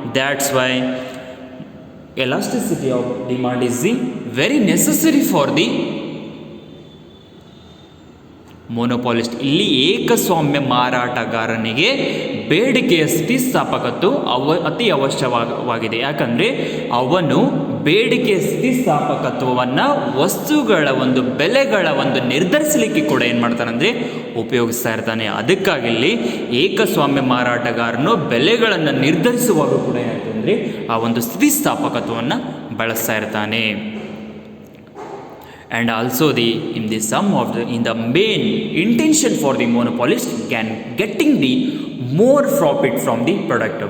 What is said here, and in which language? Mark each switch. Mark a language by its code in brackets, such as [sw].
[en] That's why elasticity of demand is very necessary for the monopolist. [kn] ಇಲ್ಲಿ ಏಕಸ್ವಾಮ್ಯ ಮಾರಾಟಗಾರನಿಗೆ ಬೇಡಿಕೆಯ ಸ್ಥಿತಿಸ್ಥಾಪಕತ್ವ ಅತಿ ಅವಶ್ಯವಾಗಿದೆ. ಯಾಕಂದರೆ ಅವನು ಬೇಡಿಕೆಯ ಸ್ಥಿತಿಸ್ಥಾಪಕತ್ವವನ್ನು ವಸ್ತುಗಳ ಒಂದು ಬೆಲೆಗಳ ಒಂದು ನಿರ್ಧರಿಸಲಿಕ್ಕೆ ಕೂಡ ಏನು ಮಾಡ್ತಾನಂದರೆ ಉಪಯೋಗಿಸ್ತಾ ಇರ್ತಾನೆ. ಅದಕ್ಕಾಗಿ ಇಲ್ಲಿ ಏಕಸ್ವಾಮ್ಯ ಮಾರಾಟಗಾರನು ಬೆಲೆಗಳನ್ನು ನಿರ್ಧರಿಸುವಾಗ ಕೂಡ ಏನಾಗ್ತದೆ ಅಂದರೆ ಆ ಒಂದು ಸ್ಥಿತಿಸ್ಥಾಪಕತ್ವವನ್ನು ಬಳಸ್ತಾ ಇರ್ತಾನೆ. [en] And also in the main intention for the monopolist can getting the more profit from the product.